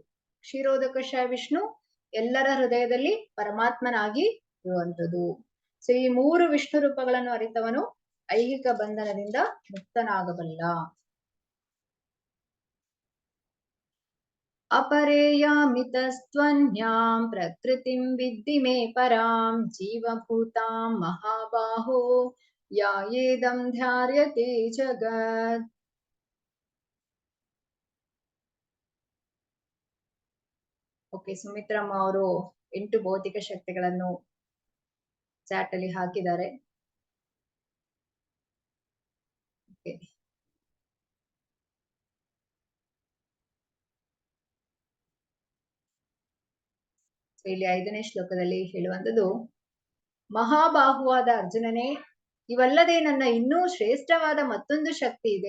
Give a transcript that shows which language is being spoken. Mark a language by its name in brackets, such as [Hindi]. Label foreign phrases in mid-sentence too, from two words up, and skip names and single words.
[Kannada] ಕ್ಷೀರೋದಕಶಾಯ ವಿಷ್ಣು ಎಲ್ಲರ ಹೃದಯದಲ್ಲಿ ಪರಮಾತ್ಮನಾಗಿ ಇರುವಂಥದ್ದು. ಸೊ ಈ 3 ವಿಷ್ಣು ರೂಪಗಳನ್ನು ಅರಿತವನು ಐಹಿಕ ಬಂಧನದಿಂದ ಮುಕ್ತನಾಗಬಲ್ಲ. [Sanskrit] ಅಪರೇಯಾಮಿತಸ್ತ್ವನ್ಯಾಂ ಪ್ರಕೃತಿಂ ವಿದ್ಧಿ ಮೇ ಪರಾಂ ಜೀವಭೂತಾಂ ಮಹಾಬಾಹೋ ಯಾಯೇದಂ ಧ್ಯಾರ್ಯತೆ ಜಗತ್. [Kannada] ಓಕೆ, ಸುಮಿತ್ರಮ್ಮ ಅವರು 8 ಭೌತಿಕ ಶಕ್ತಿಗಳನ್ನು ಚಾಟ್ ಅಲ್ಲಿ ಹಾಕಿದ್ದಾರೆ. ಇಲ್ಲಿ 5ನೇ ಶ್ಲೋಕದಲ್ಲಿ ಹೇಳುವಂಥದ್ದು, ಮಹಾಬಾಹುವಾದ ಅರ್ಜುನನೇ, ಇವಲ್ಲದೆ ನನ್ನ ಇನ್ನೂ ಶ್ರೇಷ್ಠವಾದ ಮತ್ತೊಂದು ಶಕ್ತಿ ಇದೆ.